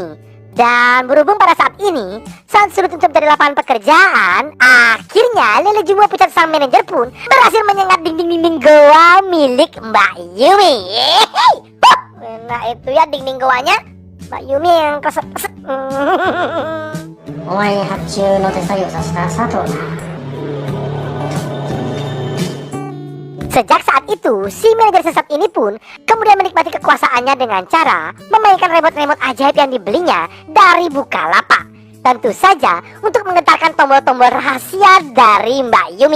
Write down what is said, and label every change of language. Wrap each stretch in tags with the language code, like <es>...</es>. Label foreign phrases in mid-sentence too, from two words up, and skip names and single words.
<id>Dan berhubung pada saat ini sangat sulit untuk mencari lapangan pekerjaan, akhirnya Lele Jumbo pecat sang manajer pun berhasil menyengat dinding-dinding goa milik Mbak Yumi. Yeay! Nah itu ya dinding goanya Mbak Yumi yang keset-keset.</id> <ja>お前に発注の手作業させた佐藤だ。</ja> <id>Sejak saat itu, si manajer sesat ini pun kemudian menikmati kekuasaannya dengan cara memainkan remote-remote ajaib yang dibelinya dari Bukalapak. Tentu saja untuk menggetarkan tombol-tombol rahasia dari Mbak Yumi.</id>